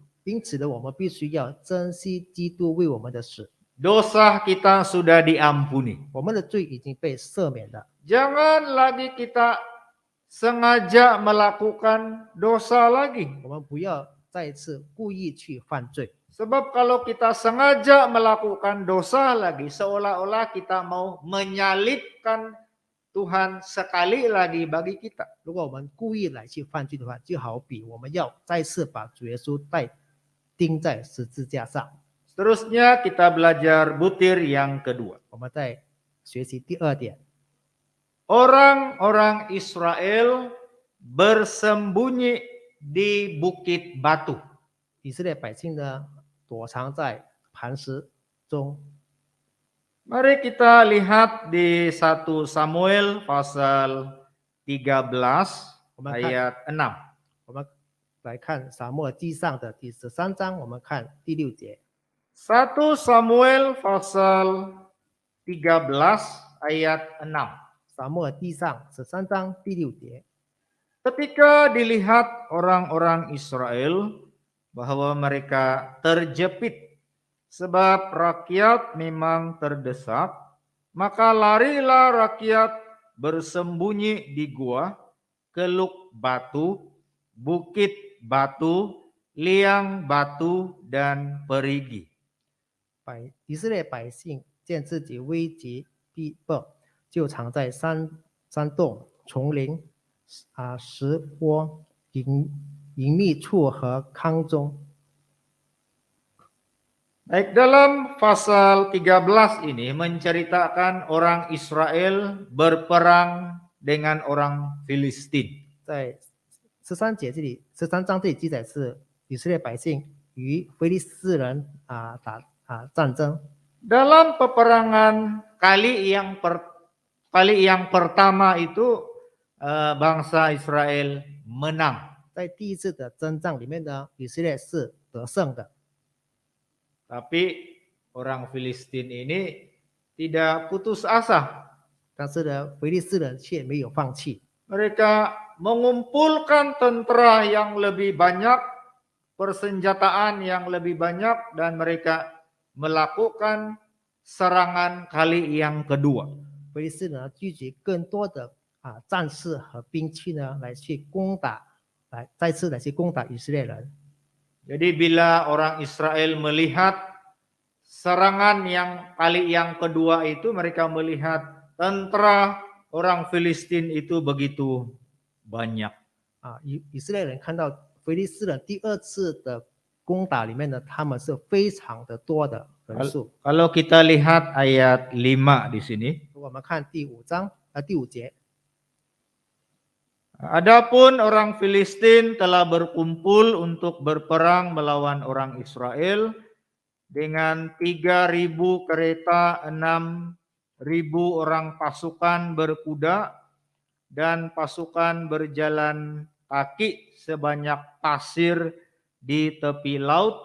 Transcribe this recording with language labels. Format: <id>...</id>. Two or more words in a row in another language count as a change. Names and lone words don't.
<zh>因此呢，我们必须要珍惜基督为我们的死，</zh> <id>Dosa kita sudah diampuni.</id> <zh>我们的罪已经被赦免了。</zh> <id>Jangan lagi kita sengaja melakukan dosa lagi.</id> <zh>我们不要再一次故意去犯罪，</zh> <id>Sebab kalau kita sengaja melakukan dosa lagi, seolah-olah kita mau menyalibkan Tuhan sekali lagi bagi kita.</id> <zh>如果我们故意来去犯罪的话，就好比我们要再次把主耶稣钉在十字架上。</zh> <id>Seterusnya kita belajar butir yang kedua.</id> <zh>我们再学习第二点，</zh> <id>Orang-orang Israel bersembunyi di bukit batu.</id> <zh>以色列百姓呢躲藏在磐石中。</zh> <id>Mari kita lihat di 1 Samuel pasal 13 ayat 6.</id> <zh>我们来看撒母耳记上的第13章，我们看第6节。</zh> <id>1 Samuel pasal 13 ayat 6.</id> <zh>撒母耳记上13章第6节。</zh> <id>Ketika dilihat orang-orang Israel bahwa mereka terjepit sebab rakyat memang terdesak, maka larilah rakyat bersembunyi di gua, keluk batu, bukit batu, liang batu, dan perigi.</id> <zh>以色列百姓见自己危急逼迫，就藏在山洞、丛林、石窝、隐秘处和糠中。</zh> <id>Baik, dalam pasal 13 ini menceritakan orang Israel berperang dengan orang Filistin.</id> <zh>在13节这里，13章这里记载是以色列百姓与非利士人战争。</zh> <id>Dalam peperangan kali yang pertama itu bangsa Israel menang.</id> <zh>在第一次的征战里面呢，以色列是得胜的，</zh> <id>Tapi orang Filistin ini tidak putus asa.</id> <zh>但是呢，非利士人却没有放弃，</zh> <id>Mereka mengumpulkan tentara yang lebih banyak, persenjataan yang lebih banyak, dan mereka melakukan serangan kali yang kedua.</id> <zh>非利士人呢聚集更多的战士和兵器呢，再次来去攻打以色列人。</zh> <id>Jadi bila orang Israel melihat serangan yang kali yang kedua itu, mereka melihat tentara orang Filistin itu begitu banyak.</id> <zh>以色列人看到非利士人第二次的攻打里面呢，他们是非常的多的人数。</zh> <id>Kalau kita lihat ayat 5 di sini,</id> <zh>如果我们看第5节，</zh> <id>adapun orang Filistin telah berkumpul untuk berperang melawan orang Israel dengan 3.000 kereta, 6.000 orang pasukan berkuda, dan pasukan berjalan kaki sebanyak pasir di tepi laut.</id>